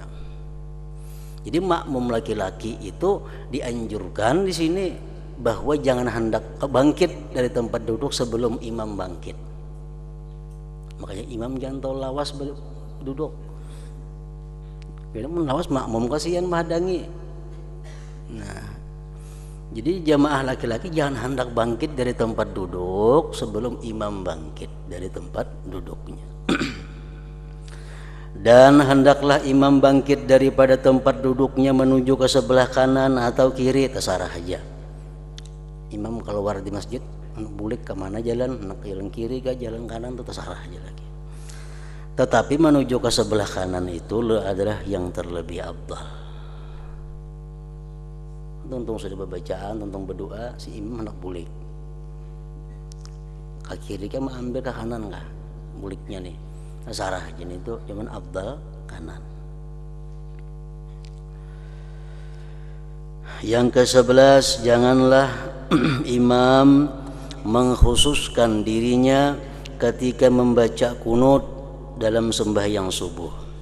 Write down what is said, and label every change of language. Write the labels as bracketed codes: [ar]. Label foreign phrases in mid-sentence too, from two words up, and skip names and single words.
[id] Jadi makmum laki-laki itu dianjurkan di sini bahwa jangan hendak bangkit dari tempat duduk sebelum imam bangkit. [bjn] Makanya imam jangan tahu lawas duduk. Bila lawas makmum kasihan menghadangi. [id] Nah, jadi jamaah laki-laki jangan hendak bangkit dari tempat duduk sebelum imam bangkit dari tempat duduknya. Dan hendaklah imam bangkit daripada tempat duduknya menuju ke sebelah kanan atau kiri, terserah aja. [bjn] Imam keluar di masjid, bulik ke mana jalan, nak jalan kiri ke jalan kanan, itu terserah aja lagi. [id] Tetapi menuju ke sebelah kanan itu adalah yang terlebih afdal. [bjn] Tuntung sudah bacaan, tuntung berdoa, si imam hendak bulik. Ke kiri ke mau ambil ke kanan kah? Buliknya nih. [id] Sarah jenis itu cuman afdal kanan. Yang ke-11, janganlah imam mengkhususkan dirinya ketika membaca kunut dalam sembahyang subuh.